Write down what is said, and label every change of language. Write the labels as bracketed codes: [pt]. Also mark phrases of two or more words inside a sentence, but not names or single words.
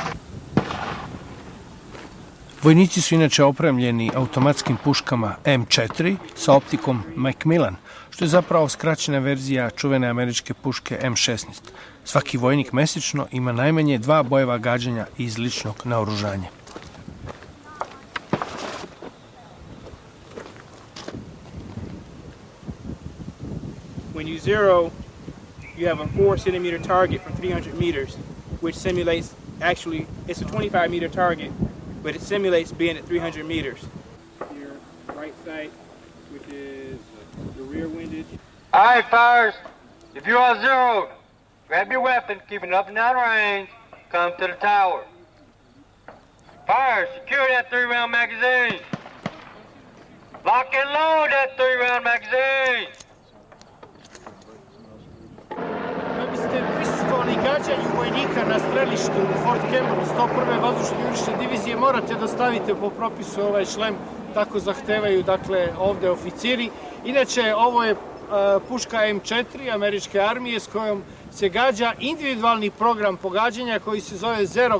[sr] Vojnici su inače opremljeni automatskim puškama M4 sa optikom Macmillan, što je zapravo skraćena verzija čuvene američke puške M16. Svaki vojnik mesečno ima najmanje 2 bojeva gađanja iz ličnog naoružanja. [en] When you zero, you have a 4 centimeter target from 300 meters, which simulates, actually, it's a 25 meter target, but it simulates being at 300 meters. Your right sight, which is the rear windage. All right, fires. If you are zeroed, grab your weapon, keep it up and down range, come to the tower. Fires, secure that 3-round magazine. Lock and load that 3-round magazine. [sr] Da biste prisustvovali gađanju vojnika na strelištu u Fort Campbellu 101. vazdušne jurišne divizije, morate da stavite po propisu ovaj šlem, tako zahtevaju ovde oficiri. Inače, ovo je puška M4 američke armije s kojom se gađa individualni program pogađanja koji se zove Zero